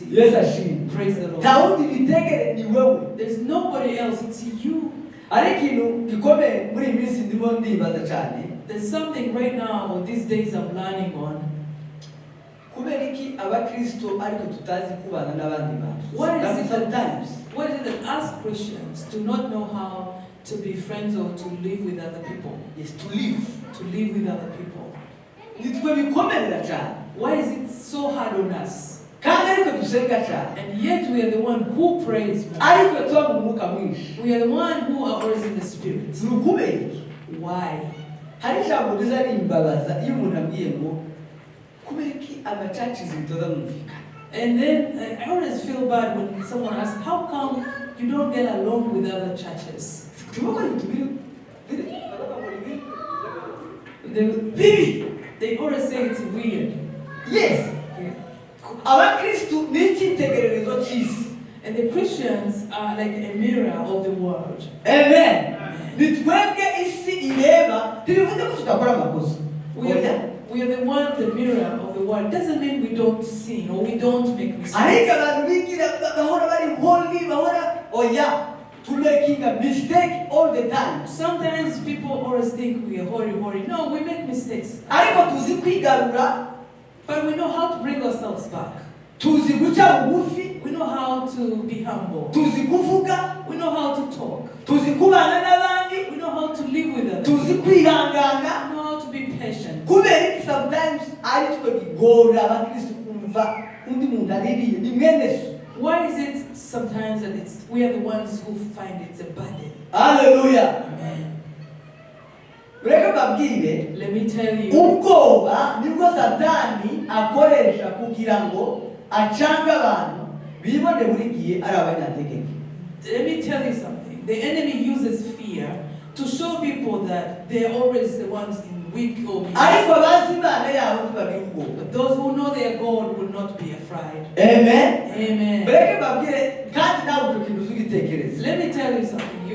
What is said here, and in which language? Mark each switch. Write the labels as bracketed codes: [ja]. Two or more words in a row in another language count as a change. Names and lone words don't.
[rw] Yesu ashimwe. [en] Praise the Lord. [rw] Tawundi bitegere ni wewe. [en] There's nobody else. It's you. [rw] Ari ikintu gikomeye muri iyi minsi ndimo ndibaza cyane. [en] There's something right now, or these days I'm learning on. [rw] Kubera iki abakristo ariko tutazi kubana n'abandi bantu? [en] What is it Sometimes that us Christians do not know how to be friends or to live with other people? is to live. To live with other people. [rw] Nitwe bikomerera cyane. [en] Why is it so hard on us? [rw] Kandi ariko dusenga cyane. [en] And yet we are the one who prays more. [rw] Ariko tuba mu mwuka mwinshi. [en] We are the one who are always in the spirit. [rw] Nukubera iki? [en] Why? Hari ijambo riza rimbabaza iyo umuntu ambwiye ngo kubera iki amacacizi bitoza mwumvikana. And then I always feel bad when someone asks, how come you don't get along with other churches? They always say it's weird. Yes. [rw] Abakristu ni icyitegererezo cy'isi. [en] And the Christians are like a mirror of the world. Amen. [rw] Nitwebwe isi ireba ntibivuze ko tudakora amakosa. [en] We are the one, the mirror of the world. Doesn't mean we don't sin or we don't make mistakes. [rw] Ariko abantu bigira bahora bari holy bahora oya [en] to making a mistake all the time. Sometimes people always think we are holy. No, we make mistakes. [rw] Ariko tuzi kwigarura, [en] but we know how to bring ourselves back. [rw] Tuzi guca bugufi, [en] we know how to be humble. [rw] Tuzi kuvuga, [en] we know how to talk. [rw] Tuzi kubana n'abandi, [en] we know how to live with others. [rw] Tuzi kwihangana, [en] we know how to be patient. [rw] Kubera sometimes ari twe bigora abakristo kumva undi muntu aririye ni mwene so. [en] Why is it sometimes that we are the ones who find it's a burden? Hallelujah. Amen. Let me tell you. [rw] Ubwoba nibwo Satani akoresha kugira ngo acanga abantu bibone buri gihe ari abanyategeko. [en] Let me tell you something. The enemy uses fear to show people that they are always the ones in weak or weak. But those who know their God will not be afraid. Amen. Amen. Let me tell you something.